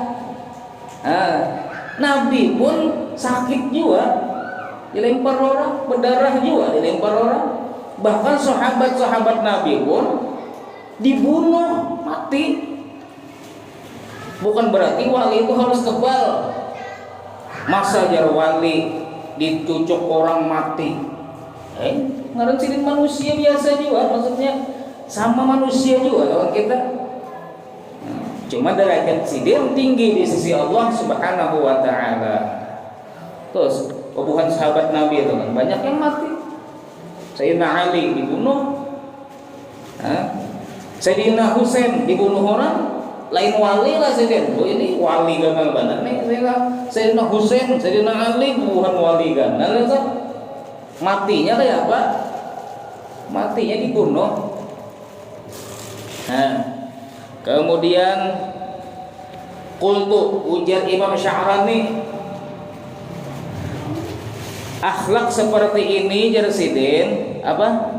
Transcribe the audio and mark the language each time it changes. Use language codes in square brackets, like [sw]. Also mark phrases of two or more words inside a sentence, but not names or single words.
[id] Nabi pun sakit juga, dilempar orang, berdarah juga dilempar orang. Bahkan sahabat-sahabat Nabi pun dibunuh mati. Bukan berarti wali itu harus kebal. [bjn] Masa jar wali dicucuk orang mati? Ngaran sidin manusia biasa juga, maksudnya sama manusia juga lawan kita. [id] Cuma derajat sidin tinggi di sisi Allah [ar] سبحانه وتعالى. [id] Terus puluhan sahabat Nabi itu kan banyak yang mati. Sayyidina Ali dibunuh. Sayyidina Husain dibunuh orang, lain wali lah Sayyidina. [bjn] Oh ini wali ganal benar nih Sayyidina Husain, Sayyidina Ali bukan wali ganal itu. [id] Matinya kayak apa? Matinya dibunuh. Kemudian qultu ujar Imam Sya'rani, akhlak seperti ini jarsidin apa?